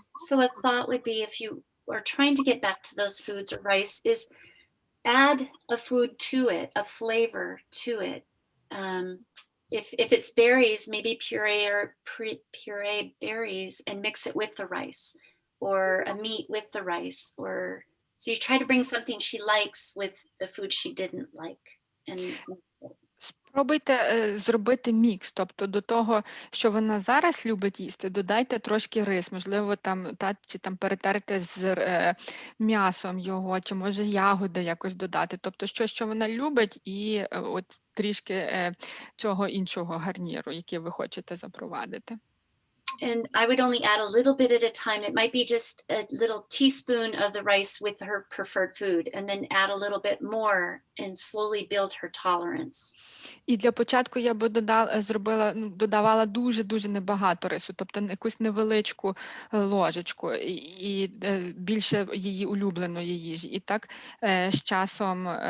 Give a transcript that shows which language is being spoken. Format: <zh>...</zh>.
<en>So a thought would be, if you are trying to get back to those foods or rice, is add a food to it, a flavor to it. If it's berries, maybe puree berries and mix it with the rice, or a meat with the rice, or so you try to bring something she likes with the food she didn't like. And</en> <uk>Спробуйте зробити мікс, тобто до того, що вона зараз любить їсти, додайте трошки рис, можливо, чи перетерти з м'ясом його, чи може ягоди якось додати, тобто щось, що вона любить, і от трішки цього іншого гарніру, який ви хочете запровадити.</uk> <en>And I would only add a little bit at a time. It might be just a little teaspoon of the rice with her preferred food, and then add a little bit more and slowly build her tolerance.</en> <uk>І для початку я би додавала дуже-дуже небагато рису, тобто якусь невеличку ложечку і більше її улюбленої їжі. І так з часом</uk>